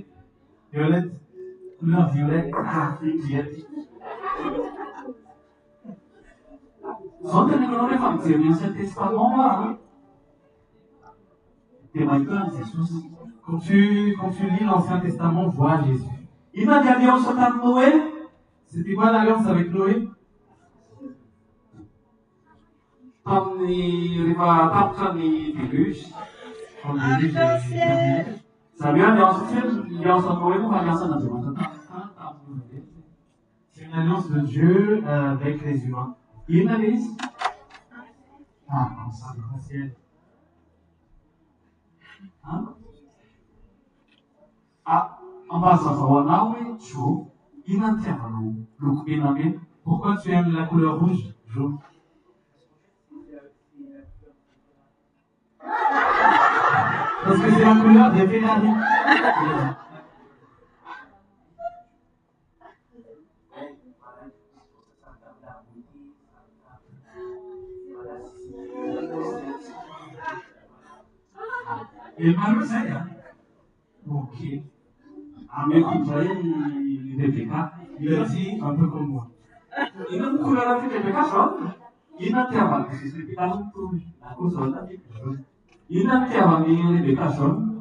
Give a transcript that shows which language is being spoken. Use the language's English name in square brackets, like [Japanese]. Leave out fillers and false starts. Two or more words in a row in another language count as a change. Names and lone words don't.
[French] Violette. Couleur violette. [Malagasy] Zote nikaona famille l'Ancien Testament là. [French] Et Michael, Jésus. Quand tu lis l'Ancien Testament, vois Jésus. Il a dit alliance avec Noé. C'était quoi l'alliance avec Noé? [Malagasy] Tamin'ny rehefa tapitra ny déluge. [French] Quand le déluge est terminé. [Malagasy] Zareo alliance Noé moa alliance n'Andriamanitra tamin'ny [French] C'est une alliance de Dieu avec les humains. [Malagasy] inona le izy? [French] Ah, comme ça, c'est facile. [Malagasy] Ambazavao anao hoe Jo, inona ny tiavanao loko menamena? [French] Pourquoi tu aimes la couleur rouge, jaune? Parce que c'est la couleur des Ferrari. Et malgré ça, ok. Avec Rebecca, Il a dit un peu comme moi. [Malagasy] inona ny couleur amin'ny Rebecca jaune? Inona ny tiavan'ny Rebecca jaune? Akoho [French] jaune jaune. [Malagasy] Inona ny tiavan'ny Rebecca jaune?